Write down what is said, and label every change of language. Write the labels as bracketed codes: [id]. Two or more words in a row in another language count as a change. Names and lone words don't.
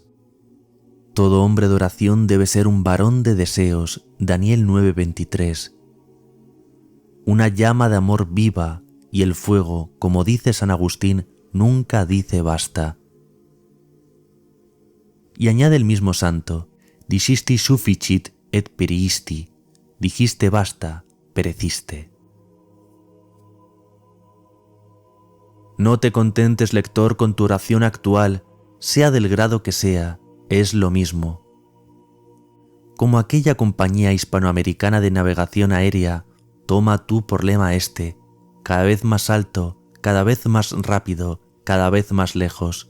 [es] Todo hombre de oración debe ser un varón de deseos, Daniel 9:23. Una llama de amor viva, y el fuego, como dice San Agustín, nunca dice basta. Y añade el mismo santo, [la] dicisti sufficit et periisti, [es] dijiste basta, pereciste. No te contentes, lector, con tu oración actual, sea del grado que sea, es lo mismo. Como aquella compañía hispanoamericana de navegación aérea, toma tú por lema este, cada vez más alto, cada vez más rápido, cada vez más lejos.